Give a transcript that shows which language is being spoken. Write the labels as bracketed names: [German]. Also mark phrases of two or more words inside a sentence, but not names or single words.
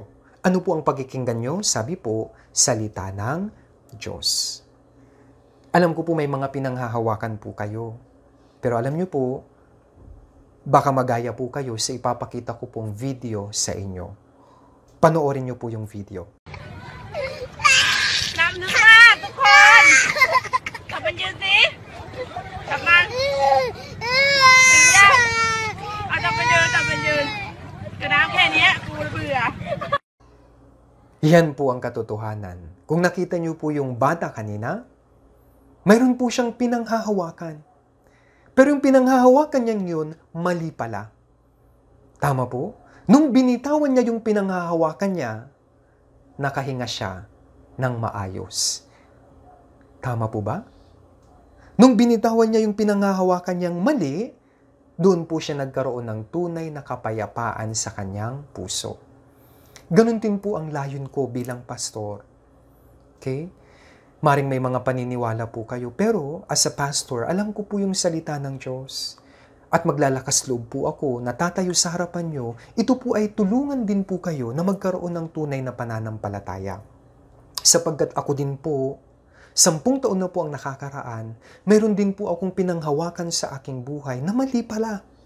[Filipino] Ano po ang pakikinggan nyo? Sabi po, salita ng Diyos. Alam ko po may mga pinanghahawakan po kayo. Pero alam nyo po, baka magaya po kayo sa ipapakita ko pong video sa inyo. Panoorin nyo po yung video. [Thai] นับนึกว่าทุกคนกลับมายืนสิกลับมาถึงยังเอากลับมายืนกระน้ำแค่นี้กูเบื่อ [Filipino] Yan po ang katotohanan. Kung nakita nyo po yung bata kanina, mayroon po siyang pinanghahawakan. Pero yung pinanghahawakan niya yun, mali pala. Tama po? Nung binitawan niya yung pinanghahawakan niya, nakahinga siya ng maayos. Tama po ba? Nung binitawan niya yung pinanghahawakan niyang mali, doon po siya nagkaroon ng tunay na kapayapaan sa kanyang puso. Ganun din po ang layon ko bilang pastor. Okay? Maring may mga paniniwala po kayo, pero [English] as a pastor, [Filipino] alam ko po yung salita ng Diyos. At maglalakas loob po ako, natatayo sa harapan nyo, ito po ay tulungan din po kayo na magkaroon ng tunay na pananampalataya. Sapagkat ako din po, 10 taon na po ang nakakaraan, mayroon din po akong pinanghawakan sa aking buhay na mali pala.